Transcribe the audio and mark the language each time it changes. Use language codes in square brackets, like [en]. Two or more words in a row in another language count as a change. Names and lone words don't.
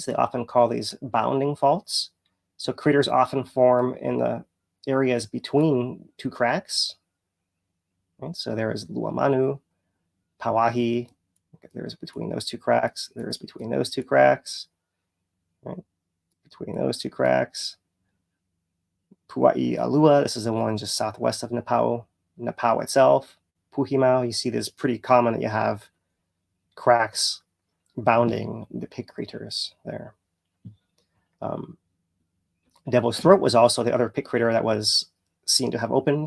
[en] They often call these bounding faults. So craters often form in the areas between two cracks. Right? So there is Luamanu, Pauahi. There's between those two cracks. There's between those two cracks. Right? Between those two cracks. Puʻuʻōʻō, this is the one just southwest of Nāpau. Nāpau itself. Puhimau, you see this pretty common that you have cracks bounding the pit craters there. Devil's Throat was also the other pit crater that was seen to have opened.